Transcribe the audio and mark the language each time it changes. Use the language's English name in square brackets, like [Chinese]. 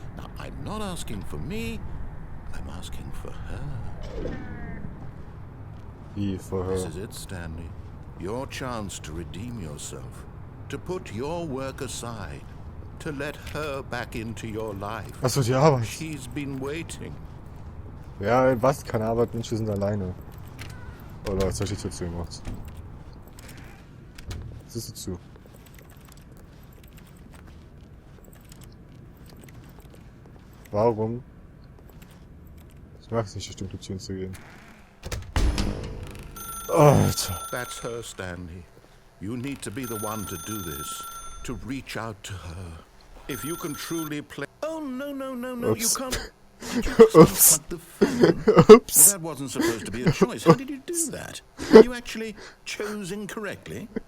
[English] Now, I'm not asking for me, I'm asking for her. [German] Wie [English] for her? This is it, Stanley. Your chance to redeem yourself. To put your work aside. To let her back into your life. [German] Achso, die Arbeit. [English] She's been waiting. [German] Ja, was? Keine Arbeit, Menschen sind alleine. Oh Leute, jetzt hab ich die Tür zugemacht. Jetzt ist sie zu. Warum? Ich mag es nicht, durch dunkle Türen zu gehen. Alter. [English] That's her, Stanley. You need to be the one to do this. To reach out to her. If you can truly play... Oh, no, no, no, no, Oops. you can't... Did you just Oops. unplug the phone? Oops. Well, that wasn't supposed to be a choice. How did you do that? Were you actually chose incorrectly?